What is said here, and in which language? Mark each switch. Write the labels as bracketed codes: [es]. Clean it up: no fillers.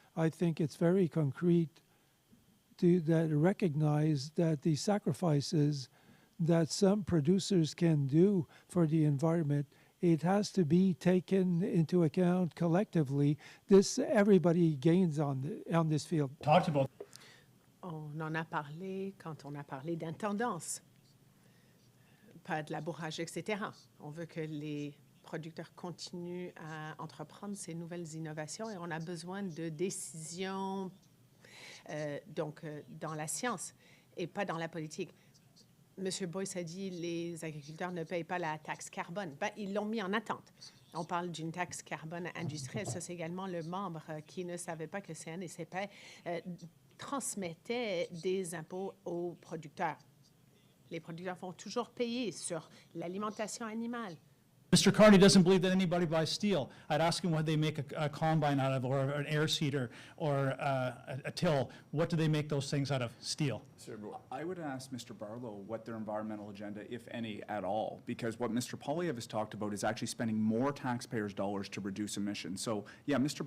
[en] I think it's very concrete that recognize that the sacrifices that some producers can do for the environment, it has to be taken into account collectively. Everybody gains on this field. Talked about. [fr] On en a parlé quand on a parlé d'intendance, pas de labourage, etc. On veut que les producteurs continuent à entreprendre ces nouvelles innovations et on a besoin de décisions dans la science et pas dans la politique. M. Boyce a dit les agriculteurs ne payent pas la taxe carbone. Ben, ils l'ont mis en attente. On parle d'une taxe carbone industrielle. Ça, c'est également le membre qui ne savait pas que le CNCP transmettait des impôts aux producteurs. Les producteurs vont toujours payer sur l'alimentation animale. [en] Mr. Carney doesn't believe that anybody buys steel. I'd ask him what they make a combine out of, or an air seeder, or a till. What do they make those things out of? Steel. I would ask Mr. Barlow what their environmental agenda, if any, at all, because what Mr. Poilievre has talked about is actually spending more taxpayers' dollars to reduce emissions. So, yeah, Mr.